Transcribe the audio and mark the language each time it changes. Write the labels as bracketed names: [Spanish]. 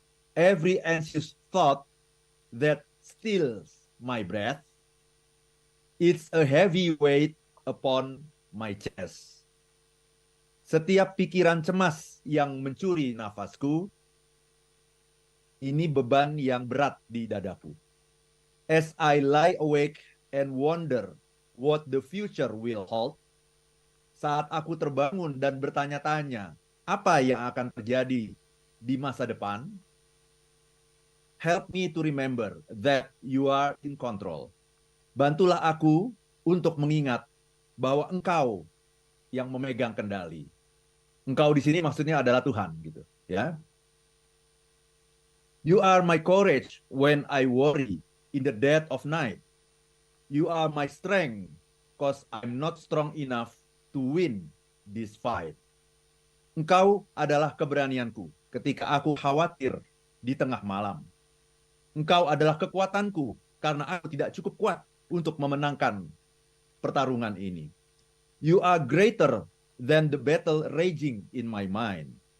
[English] Every anxious thought that steals my breath, it's a heavy weight upon my chest. [Indonesian] Setiap pikiran cemas yang mencuri nafasku, ini beban yang berat di dadaku. [English] As I lie awake and wonder what the future will hold, [Indonesian] saat aku terbangun dan bertanya-tanya apa yang akan terjadi di masa depan, [English] help me to remember that you are in control. [Indonesian] Bantulah aku untuk mengingat bahwa Engkau yang memegang kendali. Engkau di sini maksudnya adalah Tuhan, gitu, ya. [English] You are my courage when I worry in the dead of night. You are my strength, cause I'm not strong enough to win this fight. [Indonesian] Engkau adalah keberanianku ketika aku khawatir di tengah malam. Engkau adalah kekuatanku karena aku tidak cukup kuat untuk memenangkan pertarungan ini. [English] You are greater than the battle raging in my mind.